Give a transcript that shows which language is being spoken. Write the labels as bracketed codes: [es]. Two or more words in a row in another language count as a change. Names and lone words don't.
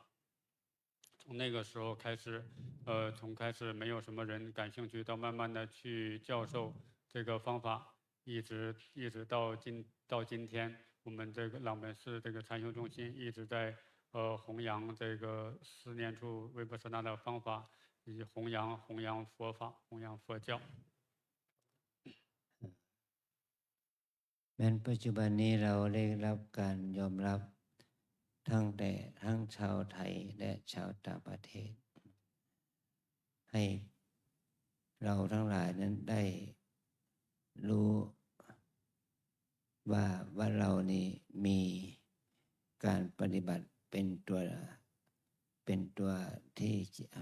[zh] 从那个时候开始，从开始没有什么人感兴趣，到慢慢的去教授这个方法，一直到今天，我们这个朗本寺这个禅修中心一直在弘扬这个4念处维婆舍那的方法，以及弘扬佛法，弘扬佛教。 [th] แม้ปัจจุบันนี้เราได้รับการยอมรับทั้งชาวไทยและชาวต่างประเทศให้เราทั้งหลายนั้นได้รู้ว่าเรานี่มีการปฏิบัติเป็นตัวที่จะ